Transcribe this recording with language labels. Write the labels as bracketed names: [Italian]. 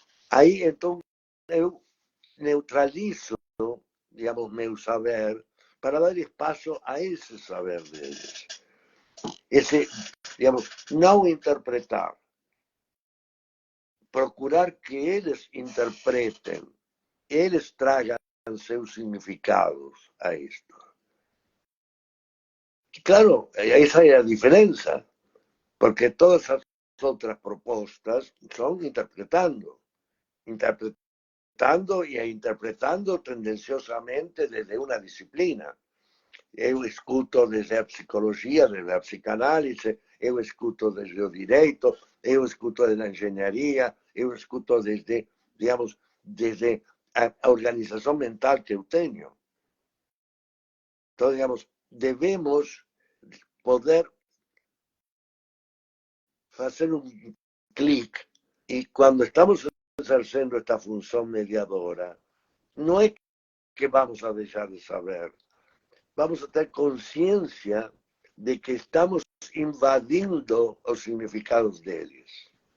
[Portuguese] Aí, então, eu neutralizo, digamos, meu saber para dar espaço a esse saber deles. Esse, digamos, não interpretar. Procurar que eles interpretem, eles tragam seus significados a isto. [Spanish] claro, esa es la diferencia, porque todas las otras propuestas son interpretando y interpretando tendenciosamente desde una disciplina. [Portuguese] Eu escuto desde a psicologia, desde a psicanálise, eu escuto desde o direito, eu escuto desde a engenharia, eu escuto desde, digamos, desde a organização mental que eu tenho. Então, digamos, devemos poder fazer um clique e quando estamos exercendo esta função mediadora, não é que vamos a deixar de saber, vamos a ter consciência de que estamos invadindo os significados deles.